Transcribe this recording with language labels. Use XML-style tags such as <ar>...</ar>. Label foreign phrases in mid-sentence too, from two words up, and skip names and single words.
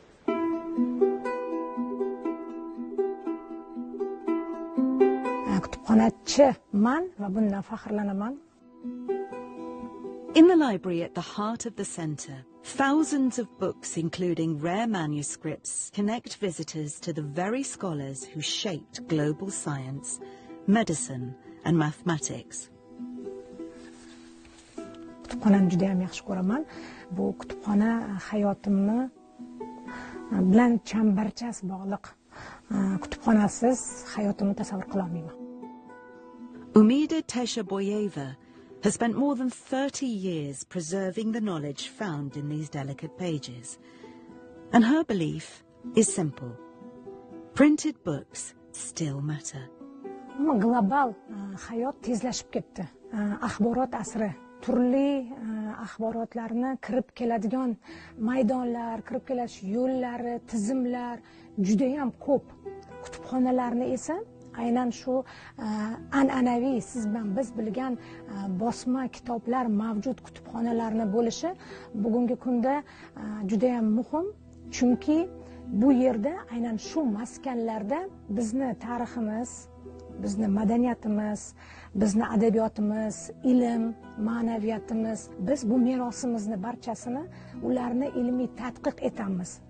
<en>In the library at the heart of the centre, thousands of books, including rare manuscripts, connect visitors to the very scholars who shaped global science, medicine, and mathematics.</en> <uz>Kutubxonani juda ham yaxshi ko'raman. Bu kutubxona hayotimni bilan chambarchas bog'liq. Kutubxonasiz hayotimni tasavvur qila olmayman.</uz> <en>Umida Teshaboyeva has spent more than 30 years preserving the knowledge found in these delicate pages. And her belief is simple. Printed books still matter.</en> <uz>Global hayot tezlashib ketdi. Axborot asri. Turli axborotlarni kirib keladigan maydonlar, kirib kelish yo'llari, tizimlar juda ham ko'p. Kutubxonalarni esa aynan shu an'anaviy siz bilan biz bilgan bosma kitoblar mavjud kutubxonalarni bo'lishi bugungi kunda juda ham muhim, chunki bu yerda aynan shu maskanlarda bizni tariximiz, bizni madaniyatimiz, bizni adabiyotimiz, ilm, ma'naviyatimiz, biz bu merosimizni barchasini ularni ilmiy tadqiq etamiz.</uz>